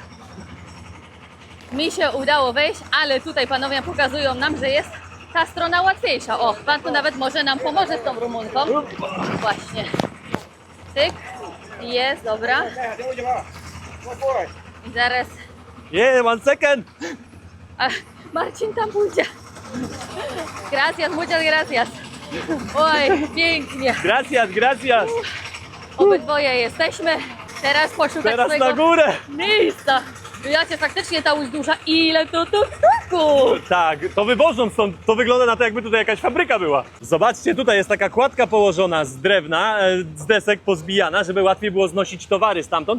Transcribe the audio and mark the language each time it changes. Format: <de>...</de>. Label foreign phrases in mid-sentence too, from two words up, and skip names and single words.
<pl>Mi się udało wejść, ale tutaj panowie pokazują nam, że jest ta strona łatwiejsza. O, pan tu nawet może nam pomoże z tą Rumunką. Właśnie. Tyk. Jest, dobra. I zaraz...</pl> <en>Yeah, 1 second.</en> <pl>A, Marcin tam pójdzie.</pl> <es>Gracias, muchas gracias.</es> <pl>Oj, pięknie.</pl> <es>Gracias, gracias.</es> <pl>Obydwoje jesteśmy. Teraz poszukać Teraz swojego na górę! miejsca. Jacie, faktycznie ta łódź duża. Ile to tuk-tuków? Tak, to wywożą stąd. To wygląda na to, jakby tutaj jakaś fabryka była. Zobaczcie, tutaj jest taka kładka położona z drewna, z desek pozbijana, żeby łatwiej było znosić towary stamtąd.</pl>